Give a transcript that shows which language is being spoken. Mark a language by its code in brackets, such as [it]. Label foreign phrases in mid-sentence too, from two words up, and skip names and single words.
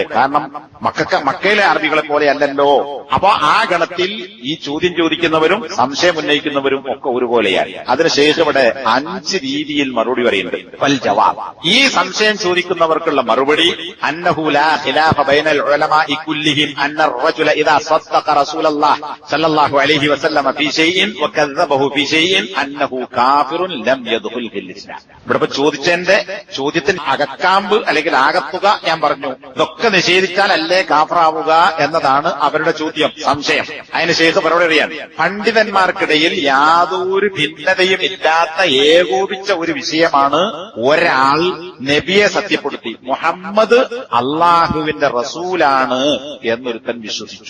[ml] കാരണം മക്കയിലെ അറബികളെ പോലെ അല്ലല്ലോ. അപ്പൊ ആ ഗണത്തിൽ ഈ ചോദ്യം ചോദിക്കുന്നവരും സംശയം ഉന്നയിക്കുന്നവരും ഒക്കെ ഒരുപോലെയാണ്. അതിന് ശേഷം ഇവിടെ 5 രീതിയിൽ മറുപടി പറയുന്നുണ്ട്. [ar] والجواب, [ml] ഈ സംശയം ചോദിക്കുന്നവർക്കുള്ള മറുപടി [ar] أنه لا خلاف بين العلماء كلهم أن الرجل اذا صدق رسول الله صلى الله عليه وسلم في شيء وكذبه في شيء انه كافر لم يدخل في الاسلام. [ml] ഇവിടെ ചോദ്യത്തിന് അകക്കാമ്പ് അല്ലെങ്കിൽ ആകത്തുക ഞാൻ പറഞ്ഞു. ഇതൊക്കെ നിഷേധിച്ചാൽ അല്ലേ കാഫറാവുക എന്നതാണ് അവരുടെ ചോദ്യം, സംശയം. അതിന് ശേഷം മറുപടി അറിയാൻ, പണ്ഡിതന്മാർക്കിടയിൽ യാതൊരു ഭിന്നതയും ഇല്ലാത്ത ഏകോപിച്ച ഒരു വിഷയമാണ് ഒരാൾ നബിയെ സത്യപ്പെടുത്തി മുഹമ്മദ് അള്ളാഹുവിന്റെ റസൂലാണ് എന്നൊരുത്തൻ വിശ്വസിച്ചു.